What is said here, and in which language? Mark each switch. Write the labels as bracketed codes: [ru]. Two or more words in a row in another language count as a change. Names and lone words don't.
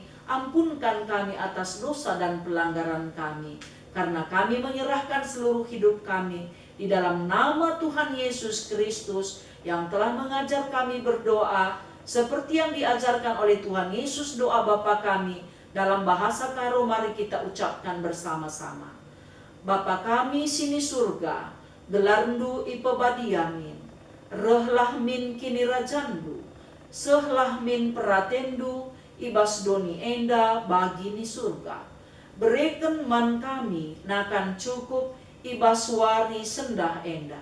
[id] Ampunkan kami atas dosa dan pelanggaran kami, karena kami menyerahkan seluruh hidup kami di dalam nama Tuhan Yesus Kristus yang telah mengajar kami berdoa seperti yang diajarkan oleh Tuhan Yesus. Doa Bapa kami dalam bahasa Karo, mari kita ucapkan bersama-sama. [btx] Bapa kami sini surga, gelarndu ipebadiamin, rehlah min kini rajandu, sehlah min peratendu, ibas doni enda bagini surga. Berikan man kami nakan cukup, ibas wari sendah enda.